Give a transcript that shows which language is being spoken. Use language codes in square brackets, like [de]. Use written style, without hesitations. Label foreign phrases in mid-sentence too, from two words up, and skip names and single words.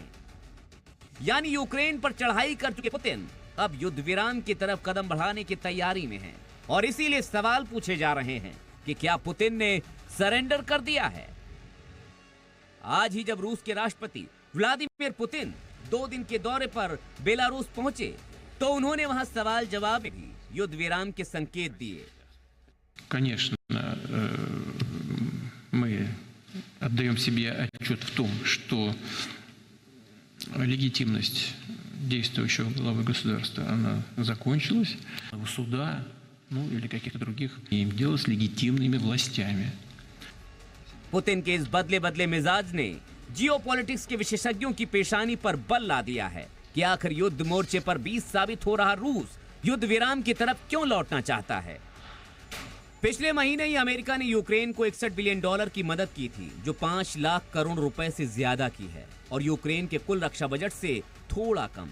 [hi] यानी यूक्रेन पर चढ़ाई कर चुके पुतिन अब युद्ध विराम की तरफ कदम बढ़ाने की तैयारी में हैं और इसीलिए सवाल पूछे जा रहे हैं कि क्या पुतिन ने सरेंडर कर दिया है। आज ही जब रूस के राष्ट्रपति व्लादिमीर पुतिन 2 दिन के दौरे पर बेलारूस पहुंचे तो उन्होंने वहां सवाल जवाब में भी युद्ध विराम के संकेत दिए। [ru] Конечно, мы отдаем себе отчет в том, что легитимность действующего главы государства, она закончилась. У суда, или каких-то других, имеем дело с легитимными властями. [hi] पुतिन के इस बदले बदले मिजाज ने जियोपॉलिटिक्स के विशेषज्ञों की पेशानी पर बल ला दिया है कि आखिर युद्ध मोर्चे पर 20 साबित हो रहा रूस युद्ध विराम की तरफ क्यों लौटना चाहता है। पिछले महीने ही अमेरिका ने यूक्रेन को $61 बिलियन की मदद की थी, जो 5 लाख करोड़ रुपए से ज्यादा की है और यूक्रेन के कुल रक्षा बजट से थोड़ा कम।